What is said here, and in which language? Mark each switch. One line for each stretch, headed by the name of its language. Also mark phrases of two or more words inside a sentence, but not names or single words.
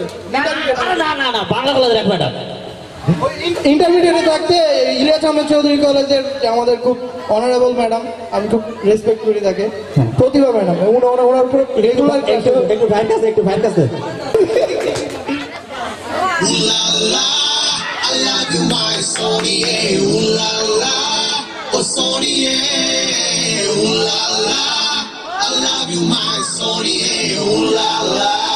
Bangla: না, বাংলা কলেজের এক ম্যাডাম। ইন্টারমিডিয়েটে থাকতে ইলিয়াস আহমেদ চৌধুরী কলেজের আমাদের খুব অনারেবল ম্যাডাম, আমি খুব রেসপেক্ট করি তাকে, প্রতিভা ম্যাডাম। ওনার উপরে রেগুলার একটু ভাইয়ের কাছে
English: Ooh la la, I love you, my Sonia. Ooh la la, oh Sonia. Ooh la la, I love you, my Sonia. Ooh la la.